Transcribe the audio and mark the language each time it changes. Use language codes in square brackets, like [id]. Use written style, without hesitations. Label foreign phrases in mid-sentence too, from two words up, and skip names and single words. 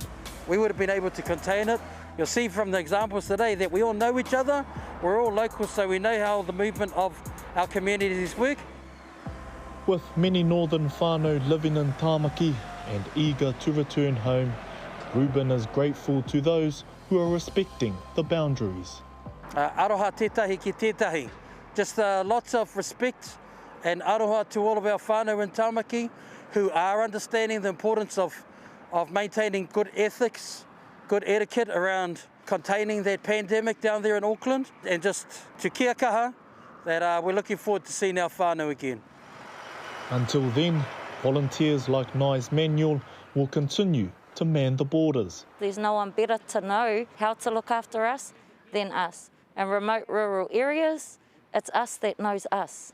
[en] We would have been able to contain it. You'll see from the examples today that we all know each other. We're all locals, so we know how the movement of our communities work. With many northern whānau living in Tāmaki and eager to return home, Ruben is grateful to those who are respecting the boundaries. [mi] Aroha tētahi ki tētahi. [en] Just lots of respect and aroha to all of our whānau in Tāmaki who are understanding the importance of maintaining good ethics, good etiquette around containing that pandemic down there in Auckland, and just to [mi] kia kaha [en] that we're looking forward to seeing our whānau again. Until then, volunteers like Nai's Manual will continue to man the borders. There's no one better to know how to look after us than us. In remote rural areas, it's us that knows us.